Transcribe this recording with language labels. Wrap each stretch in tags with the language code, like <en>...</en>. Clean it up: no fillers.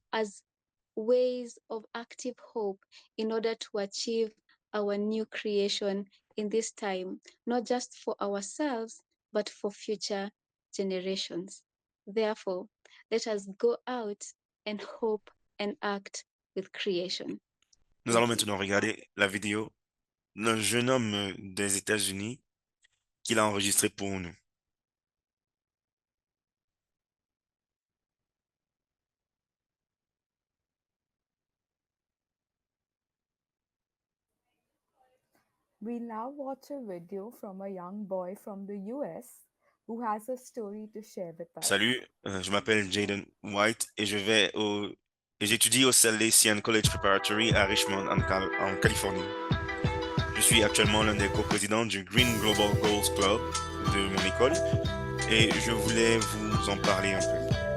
<en>as ways of active hope in order to achieve our new creation in this time, not just for ourselves, but for future generations. Therefore, let us go out and hope and act with creation.</en> <fr>Nous allons</fr> <en>Thank you.</en> <fr>maintenant regarder la vidéo d'un jeune homme des États-Unis qu'il a enregistré pour nous.</fr> <en>We'll now watch a video from a young boy from the US who has a story to share with us.</en> <fr>Salut, je m'appelle Jaden White et j'étudie au Salesian College Preparatory à Richmond, en Californie. Je suis actuellement l'un des coprésidents du Green Global Goals Club de mon école et je voulais vous en parler un peu.</fr>